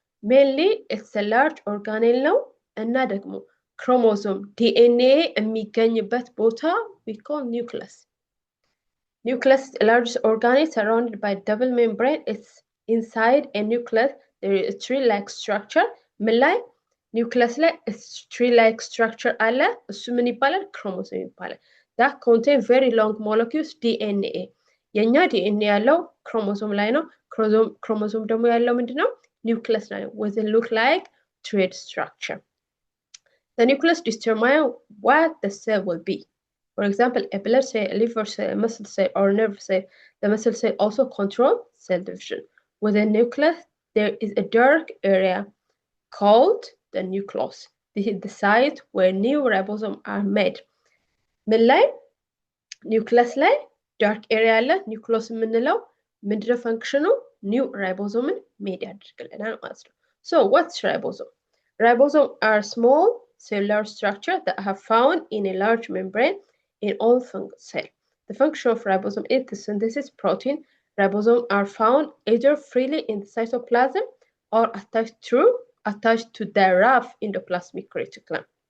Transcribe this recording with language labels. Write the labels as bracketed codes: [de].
[en] Mainly it's a large organelle [am] ነው እና ደግሞ [en] chromosome DNA [am] የሚገኝበት ቦታ [en] we call nucleus. Nucleus is a large organelle surrounded by double membrane. It's inside a nucleus there is a tree-like structure. [am] ምን ላይ nucleus ላይ tree-like structure አለ። እሱ ምን ይባላል? [en] chromosome [am] ይባላል። [en] That contain very long molecules DNA. [am] የኛ DNA ያለው chromosome ላይ ነው። Chromosome ደግሞ ያለው ምንድነው? [en] nucleus [am] ላይ ነው [en] with a look like thread structure. The nucleus determines what the cell will be. For example, a blood cell, a liver cell, a muscle cell, or a nerve cell. The muscle cell also controls cell division. Within the nucleus, there is a dark area called the nucleus. This is the site where new ribosomes are made. [am] ምን ላይ nucleus ላይ [en] dark area [am] አለ። nucleus የምንለው ምንድነው ፈንክሽኑ? [en] new ribosomes made [am] ያደርግልናል ማለት ነው። [en] So what's ribosome? Ribosomes are small cellular structures that are found in a large membrane in all cells. The function of ribosome is to synthesize protein. Ribosomes are found either freely in the cytoplasm or attached to the rough endoplasmic reticulum.